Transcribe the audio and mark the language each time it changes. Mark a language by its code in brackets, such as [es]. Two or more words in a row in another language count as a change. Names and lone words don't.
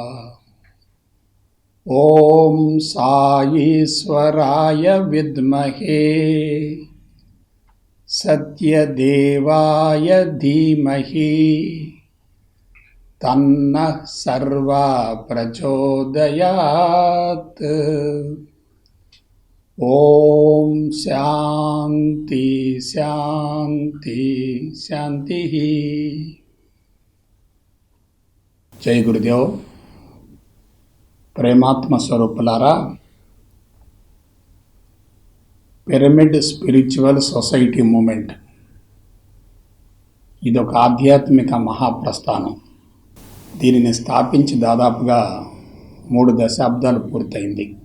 [sa] ओम साईश्वराय विद्महे सत्यदेवाय धीमहि तन्नः सर्वा प्रचोदयात्। ओम शांति शांति शांति। जय गुरुदेव। [te] ప్రేమాత్మ స్వరూపులారా, పిరమిడ్ స్పిరిచువల్ సొసైటీ మూమెంట్ ఇదొక ఆధ్యాత్మిక మహాప్రస్థానం. దీనిని స్థాపించి దాదాపుగా 3 దశాబ్దాలు పూర్తయింది.